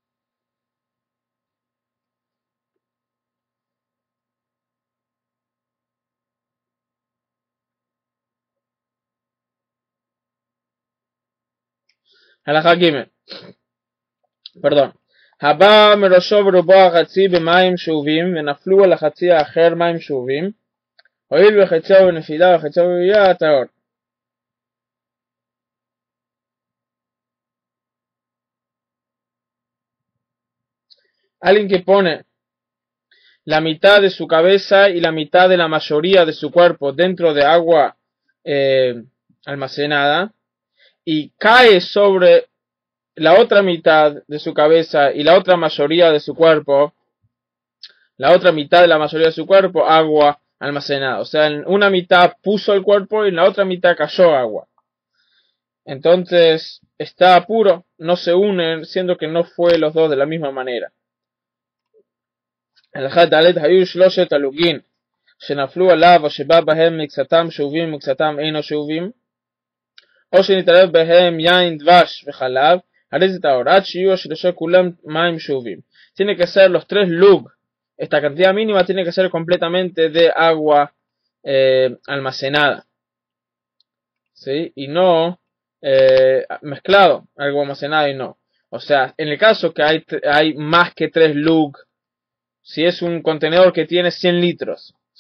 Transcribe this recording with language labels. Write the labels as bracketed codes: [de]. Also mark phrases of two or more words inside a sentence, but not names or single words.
[he] הלכה גימל. [es] פרדון. [he] הבא מראשו ברובו החצי במים שאובים ונפלו על החצי האחר מים שאובים, הואיל וחציו בנפילה וחציו בביאה טהור. [es] Alguien que pone la mitad de su cabeza y la mitad de la mayoría de su cuerpo dentro de agua almacenada y cae sobre la otra mitad de su cabeza y la otra mayoría de su cuerpo, la otra mitad de la mayoría de su cuerpo, agua almacenada. O sea, en una mitad puso el cuerpo y en la otra mitad cayó agua. Entonces está puro, no se unen, siendo que no fue los dos de la misma manera. [he] הלכה ד' היו שלושת אלוגין שנפלו עליו או שבא בהם מקצתם שאובים ומקצתם אינו שאובים, או שנתערב בהם יין דבש וחלב, הרי זה טהור, עד שיהיו השלושה כולם מים שאובים. [es] Tiene que ser los tres lug, esta cantidad mínima tiene que ser completamente de agua almacenada, ¿sí? Y no mezclado, algo almacenado y no. O sea, en el caso que hay más que 3 lug, si es un contenedor que tiene 100 litros, ¿sí?